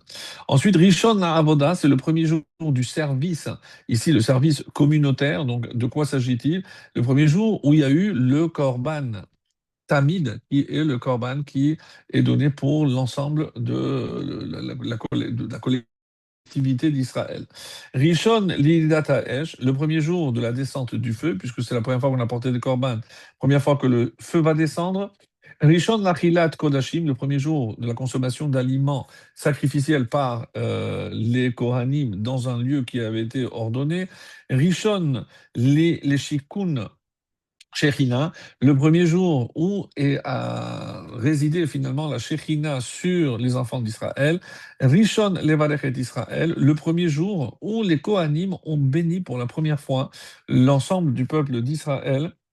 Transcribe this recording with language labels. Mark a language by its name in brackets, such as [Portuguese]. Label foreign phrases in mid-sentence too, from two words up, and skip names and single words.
[French] Ensuite, [Hebrew] ראשון לעבודה, [French] c'est le premier jour du service. Ici, le service communautaire. Donc, de quoi s'agit-il? Le premier jour où il y a eu le [Hebrew] קרבן תמיד, [French] qui est le korban qui est donné pour l'ensemble de la collectivité d'Israël. [Hebrew] ראשון לירידת אש, [French] le premier jour de la descente du feu, puisque c'est la première fois qu'on a porté des korban, première fois que le feu va descendre. [Hebrew] ראשון לאכילת קדשים, [French] le premier jour de la consommation d'aliments sacrificiels par les Kohanim dans un lieu qui avait été ordonné. [Hebrew] ראשון לשיכון שכינה, [French] le premier jour où a résidé finalement la Shekhinah sur les enfants d'Israël, [Hebrew] ראשון לברך את ישראל, [French] le premier jour où les Kohanim ont béni pour la première fois l'ensemble du peuple d'Israël.